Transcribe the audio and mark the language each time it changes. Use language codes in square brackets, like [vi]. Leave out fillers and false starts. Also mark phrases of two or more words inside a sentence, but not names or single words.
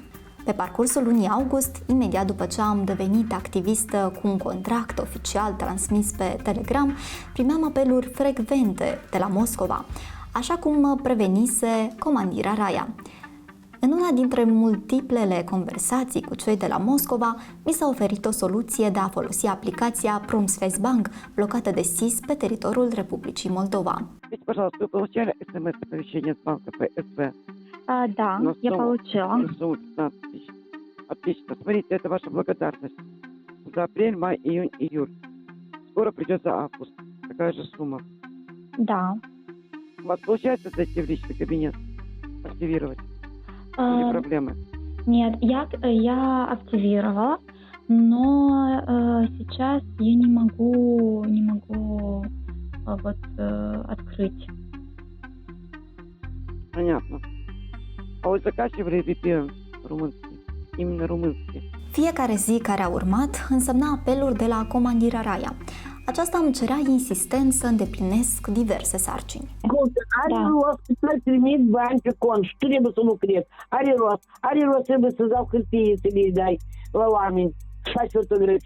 [ro] Pe parcursul lunii august, imediat după ce am devenit activistă cu un contract oficial transmis pe Telegram, primeam apeluri frecvente de la Moscova, așa cum mă prevenise Comandira Raia. În una dintre multiplele conversații cu cei de la Moscova, mi s-a oferit o soluție de a folosi aplicația Promsvestbank, blocată de SIS pe teritoriul Republicii Moldova. [ru] Скажите, пожалуйста, вы получали смс-оповещение с банка ПСБ? Да, я получила. На сумму 15 тысяч. Отлично. Смотрите, это ваша благодарность. За апрель, май, июнь, июль. Скоро придет за август. Такая же сумма. Да. У вас получается зайти в личный кабинет? Активировать? Или проблемы? Нет, я активировала, но сейчас я не могу открыть. Понятно. А вы закачивали VPN румынский? Именно румынский? [ro] Fiecare zi care a urmat însemna apeluri de la Comandira Raia. Aceasta îmi cerea insistent să îndeplinesc diverse sarcini. Are rost să trimit bani pe cont și tu trebuie să lucrezi. Are rost trebuie să dau hârtie să le dai la oameni, să faci fotografii.